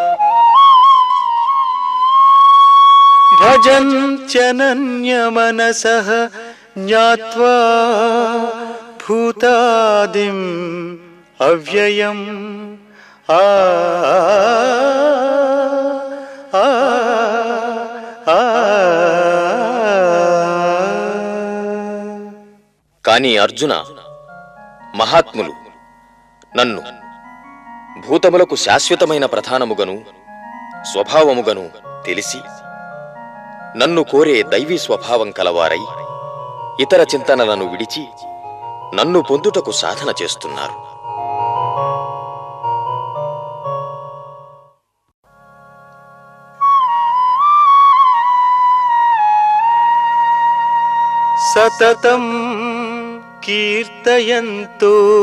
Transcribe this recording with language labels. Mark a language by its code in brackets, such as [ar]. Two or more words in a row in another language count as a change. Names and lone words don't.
[sa] भजन्त्यनन्यमनसः ज्ञात्वा भूतादिम् अव्ययम् [te] కాని అర్జున, మహాత్ములు నన్ను భూతములకు శాశ్వతమైన ప్రధానముగను స్వభావముగను తెలిసి నన్ను కోరే దైవీ స్వభావం కలవారై ఇతర చింతనలను విడిచి నన్ను పొందుటకు సాధన చేస్తున్నారు. [sa] सततं कीर्तयन्तो